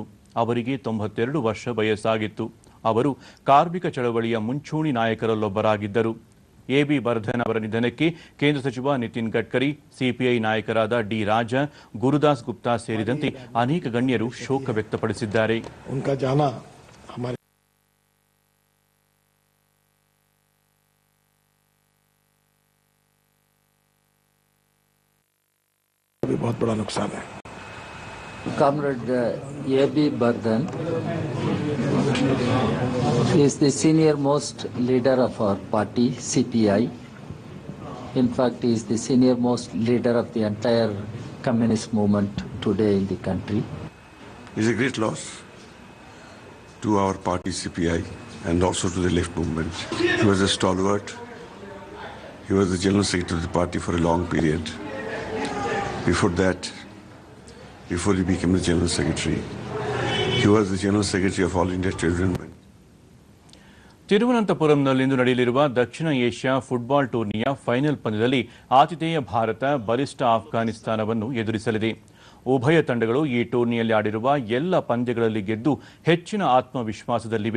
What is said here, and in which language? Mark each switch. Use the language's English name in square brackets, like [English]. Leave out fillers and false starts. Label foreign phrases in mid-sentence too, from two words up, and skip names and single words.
[Kannada] ಅವರಿಗೆ 92 ವರ್ಷ ವಯಸ್ಸಾಗಿತ್ತು. ಅವರು ಕಾರ್ಮಿಕ ಚಳವಳಿಯ ಮುಂಚೂಣಿ ನಾಯಕರಲ್ಲೊಬ್ಬರಾಗಿದ್ದರು. ಎಬಿ ಬರ್ಧನ್ ಅವರ ನಿಧನಕ್ಕೆ ಕೇಂದ್ರ ಸಚಿವ ನಿತಿನ್ ಗಡ್ಕರಿ, ಸಿಪಿಐ ನಾಯಕರಾದ ಡಿ ರಾಜಾ, ಗುರುದಾಸ್ ಗುಪ್ತಾ ಸೇರಿದಂತೆ ಅನೇಕ ಗಣ್ಯರು ಶೋಕ ವ್ಯಕ್ತಪಡಿಸಿದ್ದಾರೆ. [Hindi] बहुत बड़ा नुकसान है. [English] Comrade A.B. Bardhan is the senior most leader of our party, CPI. In fact, he is the senior most leader of the entire communist movement today in the country. It is a great loss to our party, CPI, and also to the left movement. He was a stalwart. He was the general secretary of the party for a long period. Before that, before he became the General Secretary, he was the General Secretary of All India Trade Union. [Kannada] ತಿರುವನಂತಪುರಂನಲ್ಲಿಂದು ನಡೆಯಲಿರುವ ದಕ್ಷಿಣ ಏಷ್ಯಾ ಫುಟ್ಬಾಲ್ ಟೂರ್ನಿಯ ಫೈನಲ್ ಪಂದ್ಯದಲ್ಲಿ ಆತಿಥೇಯ ಭಾರತ ಬಲಿಷ್ಠ ಆಫ್ಘಾನಿಸ್ತಾನವನ್ನು ಎದುರಿಸಲಿದೆ. ಉಭಯ ತಂಡಗಳು ಈ ಟೂರ್ನಿಯಲ್ಲಿ ಆಡಿರುವ ಎಲ್ಲ ಪಂದ್ಯಗಳಲ್ಲಿ ಗೆದ್ದು ಹೆಚ್ಚಿನ ಆತ್ಮವಿಶ್ವಾಸದಲ್ಲಿವೆ.